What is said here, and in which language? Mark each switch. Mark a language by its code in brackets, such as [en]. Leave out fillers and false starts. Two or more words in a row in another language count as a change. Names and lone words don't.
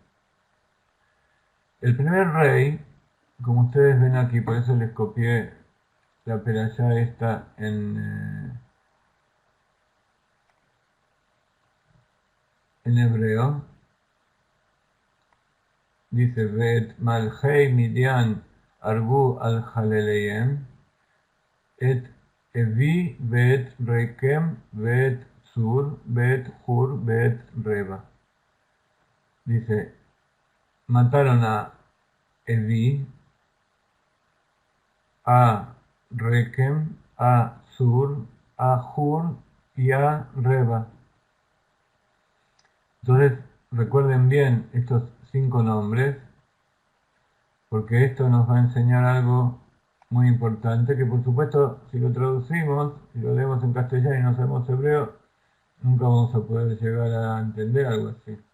[es] El primer rey, como ustedes ven aquí, por eso les copié la perashá está en hebreo. Dice, [he] ואת מלכי מדין הרגו על חלליהם, את אוי ואת רקם ואת צור ואת חור ואת רבע. [es] Dice, mataron a Evi, a Rekem, a Sur, a Hur y a Reba. Entonces, recuerden bien estos 5 nombres, porque esto nos va a enseñar algo muy importante, que por supuesto, si lo traducimos, si lo leemos en castellano y no sabemos hebreo, nunca vamos a poder llegar a entender algo así.